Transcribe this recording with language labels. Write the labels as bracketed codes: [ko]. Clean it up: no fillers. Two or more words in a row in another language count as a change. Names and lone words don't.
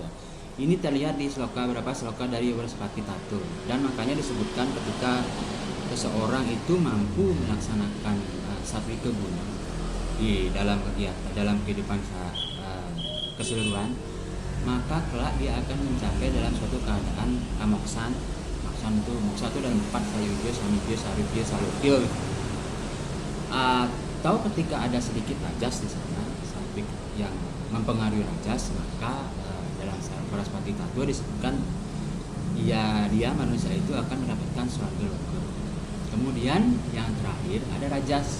[id] Ini terlihat di beberapa sloka dari Warspati Tattva, dan makanya disebutkan ketika seseorang itu mampu melaksanakan satwika guna di dalam kegiatan, dalam kehidupan keseluruhan, maka kelak dia akan mencapai dalam suatu keadaan kamoksan. Moksa itu dalam 4 sayudya, samudya, sarudya, saludya. Atau ketika ada sedikit rajas di sana, satwik yang mempengaruhi rajas, maka dalam Warspati Tattva disebutkan dia manusia itu akan mendapatkan swarga loka. Kemudian yang terakhir ada rajas.